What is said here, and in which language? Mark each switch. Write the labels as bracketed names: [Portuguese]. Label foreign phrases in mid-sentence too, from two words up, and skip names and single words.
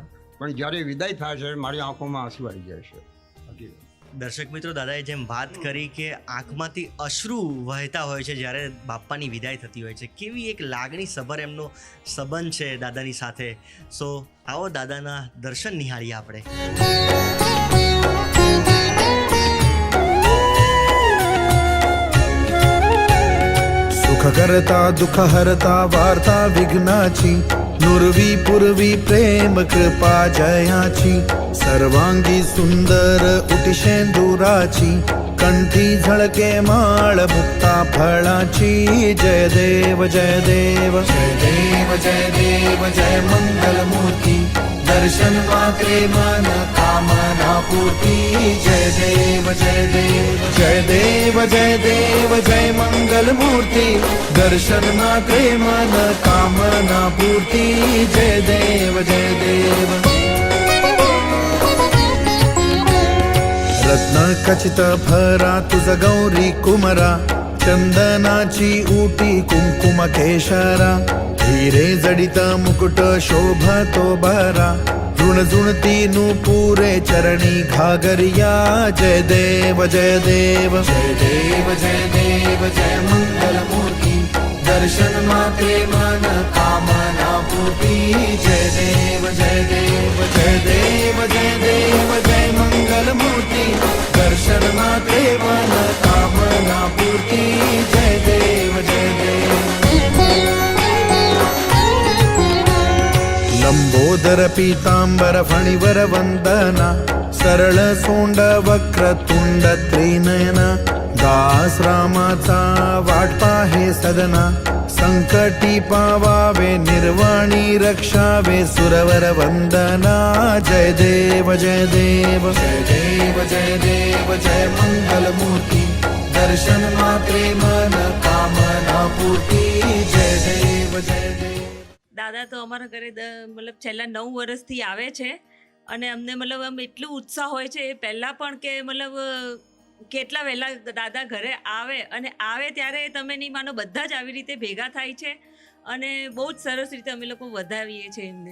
[Gujarati] પણ જ્યારે વિદાય થાય છે મારી આંખોમાં આંસુ આવી જાય છે. દર્શક મિત્રો, દાદાએ જેમ વાત કરી કે આંખમાંથી અશ્રુ વહેતા હોય છે જ્યારે બાપ્પાની વિદાય થતી હોય છે, કેવી એક લાગણી સભર એમનો સંબંધ છે દાદાની સાથે. સો આવો દાદાના દર્શન નિહાળીએ આપણે. [Marathi] सुख करता दुख हरता वार्ता विघ्नाची, नुरवी पुरवी प्रेम कृपा जयाची, सर्वांगी सुंदर उटिशेंदुराची, कंठी झळके माळ मुक्ता फळाची. जय देव जय देव जय देव जय देव जय मंगल मूर्ती, दर्शन मात्रे मन कामना पूर्ती. जय देव जय देव जय देव जय देव जय मंगल मूर्ती, दर्शन मात्रे मन कामना पूर्ती. जय देव जय देव. रत्न खचित भरा तुझ गौरी कुमरा, चंदनाची ऊटी कुंकुम केशरा, हिरे जडित मुकुट शोभतो बरा, ऋणझुणती नूपुरे चरणी घागरिया. जय देव जय देव जय देव जय देव जय मंगल मूर्ती, दर्शन मात्रे मन कामना पूर्ती. जय देव जय देव जय देव जय देव जय मंगल मूर्ती, दर्शन मात्रे मन कामना पूर्ती. जय देव जय देव. लंबोदर पीतांबर फणिवर वंदना, सरळ सोंड वक्र तुंड त्रिनयना, दास रामाचा वाट पाहे सदना, संकटी पावावे निर्वाणी रक्षावे सुरवर वंदना. जय देव जय देव जय देव जय देव जय मंगल मूर्ती, दर्शन मात्रे मन कामना पूर्ती. जय देव जय देव. [Gujarati] દાદા તો અમારા ઘરે મતલબ છેલ્લા 9 વર્ષથી આવે છે, અને અમને મતલબ આમ એટલું ઉત્સાહ હોય છે. એ પહેલાં પણ કે મતલબ કેટલા વહેલા દાદા ઘરે આવે, અને આવે ત્યારે તમે નહીં માનો બધા જ આવી રીતે ભેગા થાય છે, અને બહુ જ સરસ રીતે અમે લોકો વધાવીએ છીએ એમને.